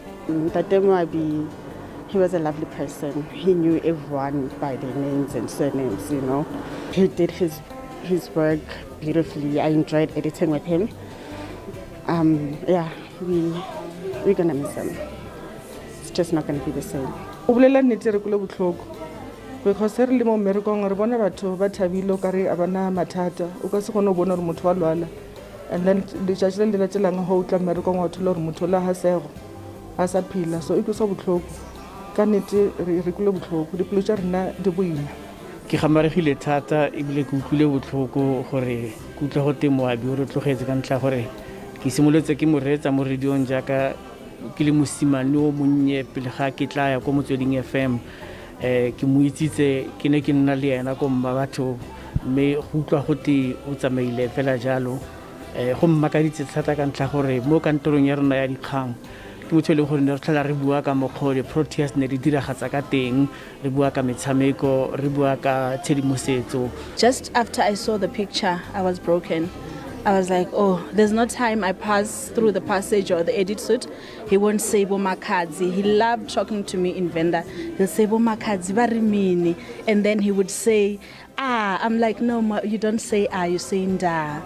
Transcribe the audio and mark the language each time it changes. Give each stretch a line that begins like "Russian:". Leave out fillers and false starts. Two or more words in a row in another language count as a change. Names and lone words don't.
English: Tate Moabi, he was a lovely person. He knew everyone by their names and surnames, you know. He did his work beautifully. I enjoyed editing with him. We're gonna miss him. just not going to be the same.
Northern Sotho: O bolela nnete re kule botlhoko because re le mo mmerekong re bona batho ba thabile o kare a bana mathata o ka se kgone go bona gore motho wa lwala
English: and then
Northern Sotho: letšatši le le latelang go utla mmerekong wa thola gore motho la hasego a sa phela so e tlosa botlhoko ka nnete re kule botlhoko dipelo tša rena di boima
Tswana: ke gamaregile thata ebile ke utlwile botlhoko gore ke utlwa go te Moabi o re tlogetse ka ntlha gore ke simolotse ke mo reetsa mo radiong jaaka ke le mosimane o monnye pele ga ke tla ya ko Motsweding FM ke mo itsitse ke ne ke nna le yena ko mma batho mme go utlwa go te o tsamaile fela jalo go mmakaditse thata ka ntlha gore mo kantorong ya rona ya dikgang ke motho le gore re tlhola re bua ka mokgwa di-Proteas ne di diragatsa ka teng re bua ka metshameko re bua ka tshedimosetso.
English: Just after I saw the picture I was broken. I was like, oh, there's no time I pass through the passage or the edit suite. He won't say Bomakadzi. He loved talking to me in Venda. He'll say Bomakadzi, Barimini. And then he would say, I'm like, no, you don't say you say Nda.